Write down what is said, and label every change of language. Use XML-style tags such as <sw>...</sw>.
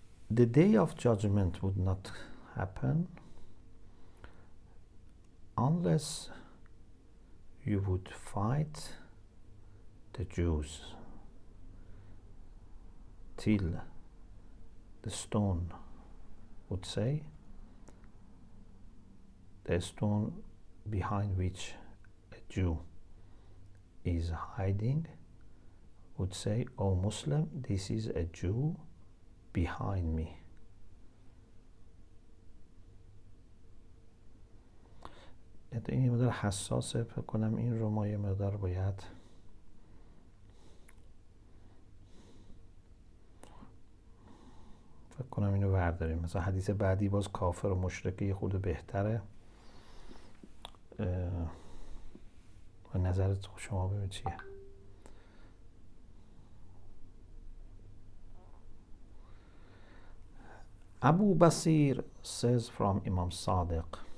<en>the day of judgment would not happen unless you would fight the Jews till the stone would say, the stone behind which a Jew is hiding would say, "Oh Muslim, this is a Jew behind me."</en> <fa>این یه مقدار حساسه، فکر کنم این رو ما یه مقدار باید فکر کنم اینو برداریم. مثلا حدیث بعدی باز کافر و مشرک یه خود بهتره. و نظرت شما ببین چیه؟</fa> <en>Abu Basir says from Imam Sadiq,</en>